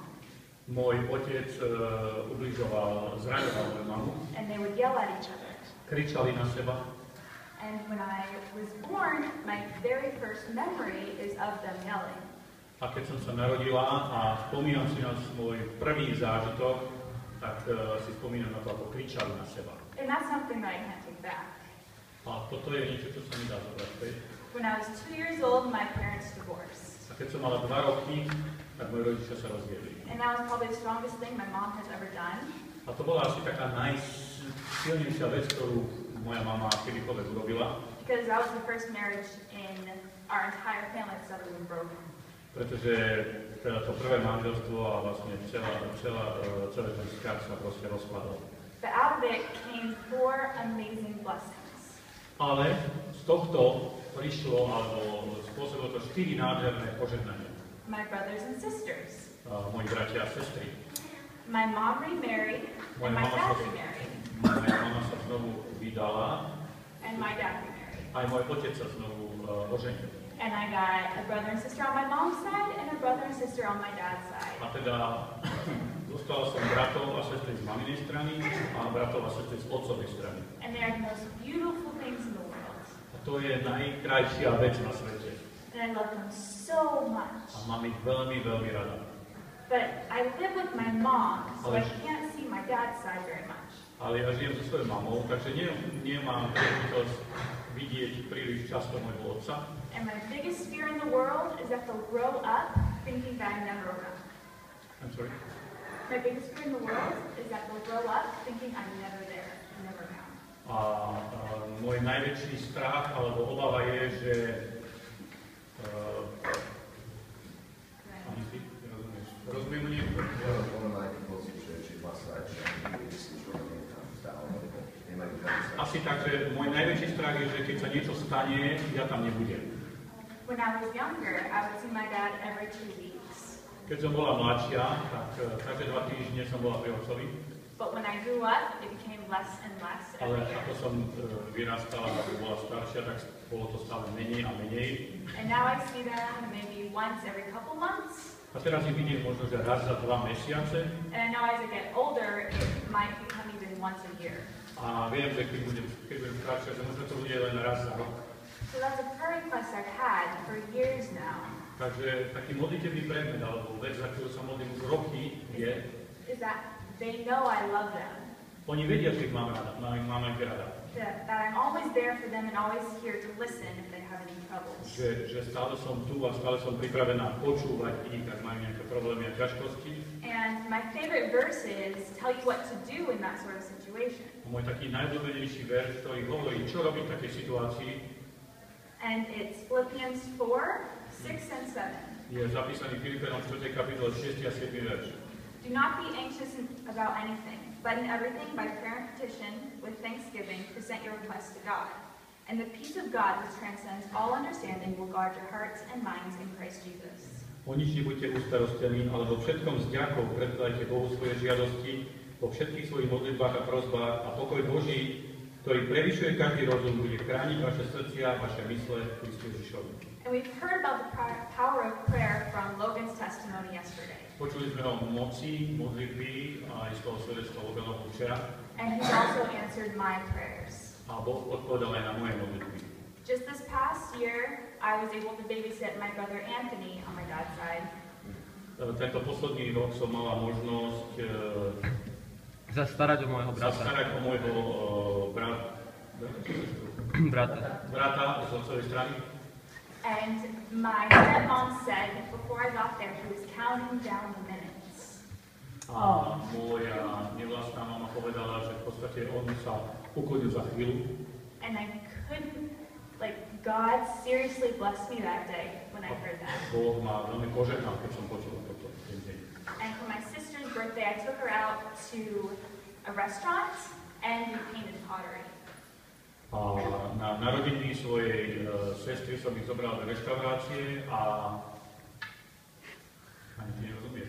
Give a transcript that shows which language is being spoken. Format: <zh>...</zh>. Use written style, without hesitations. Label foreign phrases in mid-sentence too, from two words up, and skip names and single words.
<sk>Môj otec zraňoval moju mamu,</sk> <en>and they would yell at each other.</en> <sk>kričali na seba.</sk> <en>And when I was born, my very first memory is of them yelling.</en> <sk>A keď som sa narodila a spomínam si na svoj prvý zážitok, tak si spomínam na to, ako kričali na seba.</sk> <en>And that's something that I can't take back.</en> <sk>A toto je niečo, čo sa mi dá zobrať späť.</sk> <en>When I was 2 years old, my parents divorced.</en> <sk>A keď som mala 2 roky, tak moji rodičia sa rozviedli.</sk> <en>And that was probably the strongest thing my mom has ever done.</en> <sk>A to bola asi taká najsilnejšia vec, ktorú moja mama kedykoľvek urobila.</sk> <en>Because that was the first marriage in our entire family that's ever been broken.</en> <sk>Pretože teda to prvé manželstvo a vlastne celý ten vzťah sa proste rozpadol.</sk> <en>But out of it came 4 amazing blessings.</en> <sk>Ale z tohto prišlo, alebo spôsobilo to 4 nádherné požehnania.</sk> <en>My brothers and sisters.</en> <sk>Moji bratia a sestry.</sk> <en>My mom remarried, and my dad remarried.</en> <sk>Moja mama sa znovu vydala.</sk> <en>And my dad remarried.</en> <sk>Aj môj otec sa znovu oženil.</sk> <en>And I got a brother and sister on my mom's side, and a brother and sister on my dad's side.</en> <sk>A teda dostala som bratov a sestry z maminej strany a bratov a sestry z otcovej strany.</sk> <en>And they are the most beautiful things in the world.</en> <sk>A to je najkrajšia vec na svete.</sk> <en>And I love them so much.</en> <sk>A mám ich veľmi, veľmi rada.</sk> <en>But I live with my mom, so I can't see my dad's side very much.</en> <sk>Ale ja žijem so svojou mamou, takže nemám príležitosť vidieť príliš často môjho otca.</sk> <en>And my biggest fear in the world is that they'll grow up thinking that I'm never around. I'm sorry? My biggest fear in the world is that they'll grow up thinking I'm never there, never around.</en> <sk>A môj najväčší strach alebo obava je, že rozumiem niekto? Asi tak, že môj najväčší strach je, že keď sa niečo stane, ja tam nebudem.</sk> <en>When I was younger, I would see my dad every 2 weeks.</en> <sk>Keď som bola mladšia, tak každé 2 týždne som bola pri otcovi.</sk> <en>But when I grew up, it became less and less every</en> <sk>Ale</sk> <en>year.</en> <sk>ako som vyrastala, ako bola staršia, tak bolo to stále menej a menej.</sk> <en>And now I see them maybe once every couple months.</en> <sk>A teraz ich vidím možno, že raz za 2 mesiace.</sk> <en>And I know as I get older, it might become even once a year.</en> <sk>A viem, že keď budem staršia, že možno to bude len raz za rok.</sk> <en>So that's a prayer request I've had for years now.</en> <sk>Takže taký modlitebný predmet, alebo vec, za ktorú sa modlím už roky,</sk> <en>is that they know I love them.</en> <sk>Oni vedia, že ich máme rada, máme ich rada.</sk> <en>That I'm always there for them and always here to listen if they have any troubles.</en> <sk>Že stále som tu a stále som pripravená počúvať ich, ak majú nejaké problémy a ťažkosti.</sk> <en>And my favorite verses tell you what to do in that sort of situation.</en> <sk>A môj taký najobľúbenejší verš, ktorý hovorí, čo robiť v takej situácii,</sk> <en>and it's Philippians 4, 6 and 7.</en> <sk>Je zapísaný Filipenom 4. kapitole 6. a 7. verš.</sk> <en>Do not be anxious about anything, but in everything by prayer and petition, with thanksgiving, present your requests to God. And the peace of God, which transcends all understanding, will guard your hearts and minds in Christ Jesus.</en> <sk>O nič nebuďte ustarostení, ale vo všetkom s vďakou predkladajte Bohu svoje žiadosti, vo všetkých svojich modlitbách a prosbách a pokoj Boží, ktorý prevyšuje každý rozum, bude chrániť vaše srdcia, vaše mysle v Kristu Ježišovi.</sk> <en>And we've heard about the power of prayer from Logan's testimony yesterday.</en> <sk>Počuli sme o moci modlitby a aj z toho svedectva Loganovu včera.</sk> <en>And he's also answered my prayers.</en> <sk>A Boh odpovedal aj na moje modlitby.</sk> <en>Just this past year, I was able to babysit my brother Anthony on my dad's side.</en> <sk>Tento posledný rok som mala možnosť zastarať o môjho brata z otcovej strany.</sk> <en>And my stepmom said before I got there, he was counting down the minutes.</en> <sk>A moja nevlastná mama povedala, že v podstate on sa uklonil za chvíľu.</sk> <en>And I couldn't, God seriously blessed me that day when I heard that.</en> <sk>Boh ma veľmi požehnal, keď som počul toto ten deň.</sk> <en>And for my sister's birthday, I took her out to a restaurant and we painted pottery.</en> <sk>A na narodeniny svojej sestry som ich zobral do reštaurácie a ani ty nerozumieš?</sk>